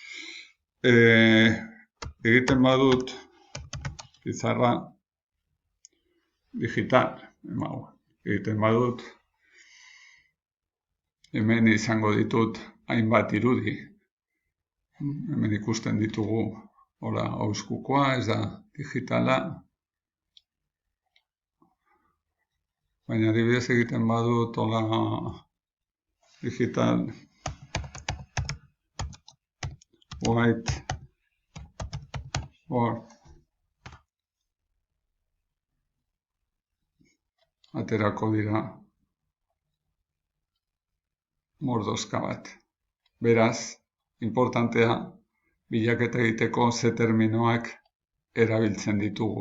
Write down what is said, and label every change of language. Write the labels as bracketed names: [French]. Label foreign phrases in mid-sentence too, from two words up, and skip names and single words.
[Basque] Egiten badut [Spanish] pizarra digital, [Basque] egiten badut hemen izango ditut hainbat irudi. Hemen ikusten ditugu auskukoa, ez da digitala. Baina adibidez egiten badut [English] digital white board [Basque] aterako dira mordoska bat. Beraz, importantea bilaketa egiteko ze terminoak erabiltzen ditugu.